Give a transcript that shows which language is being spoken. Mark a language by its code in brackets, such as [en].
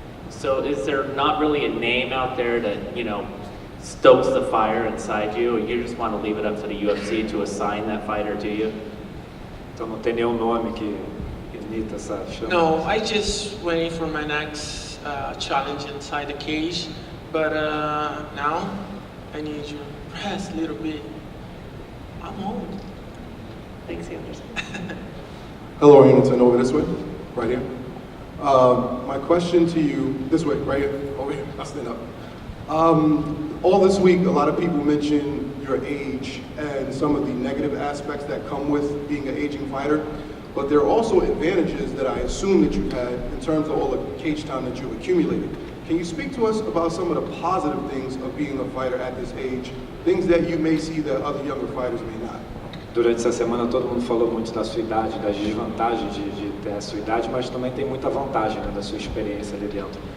[en] So is there not really a name out there that, you know, stokes the fire inside you, or you just want to leave it up to the UFC to assign that fighter to you? [pt] Então não tem nenhum nome que imita essa chama? [en] No, I just waiting for my next challenge inside the cage, but now I need to rest a little bit. I'm old. Thanks, Anderson. Hello, Anderson, over this way, right here. My question to you, this way, right here, over here, I'll stand up. All this week, a lot of people mention your age and some of the negative aspects that come with being an aging fighter, but there are also advantages that I assume that you've had in terms of all the cage time that you've accumulated. Can you speak to us about some of the positive things of being a fighter at this age, things that you may see that other younger fighters may not? [pt] Durante essa semana todo mundo falou muito da sua idade, das desvantagens de ter a sua idade, mas também tem muita vantagem, né, da sua experiência ali dentro.